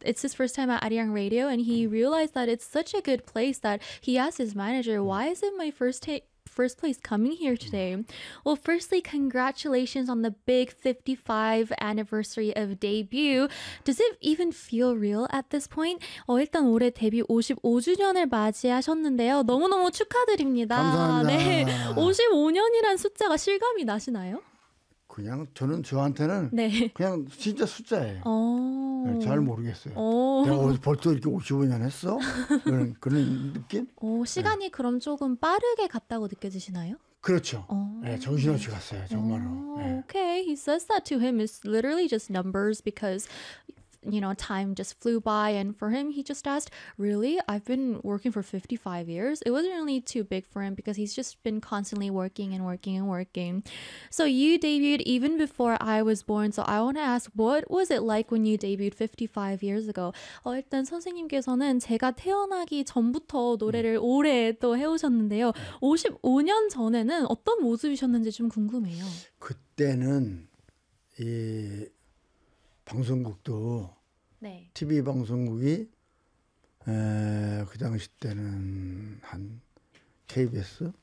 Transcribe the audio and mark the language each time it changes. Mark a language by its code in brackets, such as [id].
[en] It's his first time at Ariang Radio, and he realized that it's such a good place that he asked his manager, "Why is it my first place coming here today?" Well, firstly, congratulations on the big 55 anniversary of debut. Does it even feel real at this point? [ko] 일단 올해 데뷔 55주년을 맞이하셨는데요. 너무너무 축하드립니다. 감사합니다. 네, 55년이란 숫자가 실감이 나시나요? 그냥 저는 저한테는 네. 그냥 진짜 숫자예요. 잘 모르겠어요. 내가 벌써 이렇게 55년 했어? 그런 느낌? 시간이 네. 그럼 조금 빠르게 갔다고 느껴지시나요? 그렇죠. 네, 정신없이 갔어요. 정말로. 네. [en] Okay, he says that to him is literally just numbers because you know, time just flew by, and for him, he just asked, really? I've been working for 55 years. It wasn't really too big for him because he's just been constantly working and working and working. So you debuted even before I was born. So I want to ask, what was it like when you debuted 55 years ago? [ko] 일단 선생님께서는 제가 태어나기 전부터 노래를 오래 또 해오셨는데요. 55년 전에는 어떤 모습이셨는지 좀 궁금해요. 그때는 이 방송국도 네. TV 방송국이 그 당시 때는 한 KBS,